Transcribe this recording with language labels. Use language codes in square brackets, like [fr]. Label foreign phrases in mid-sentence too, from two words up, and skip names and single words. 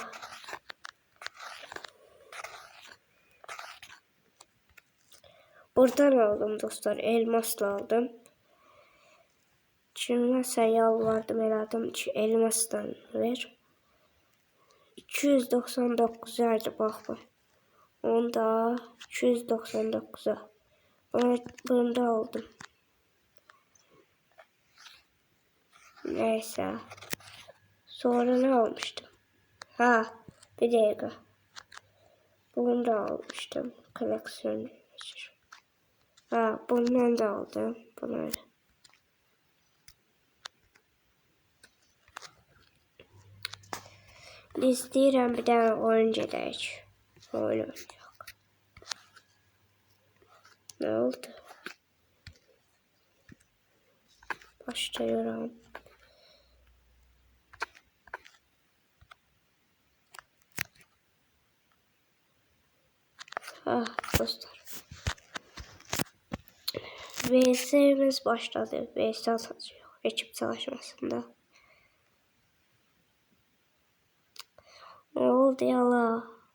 [az] Buradan aldım dostlar, elmasla aldım. Kiməsə yalvardım, elədim ki, elmasdan ver. 299 verdi bax bu. Onda 299'a. [tr] Bunu da aldım. Neyse. Sonra ne almıştım? Bir dakika. Bunu da almıştım. Koleksiyon. Bundan da aldım. Bunu. [az] İstəyirəm bir dənə oyun gedək. Oyun oynayaq. [tr] Ne oldu? [az] Başlayıram. Dostlar. VS'miz başladı. VS atacağıq. [tr] Ekip çalışmasında. Ne oldu yala?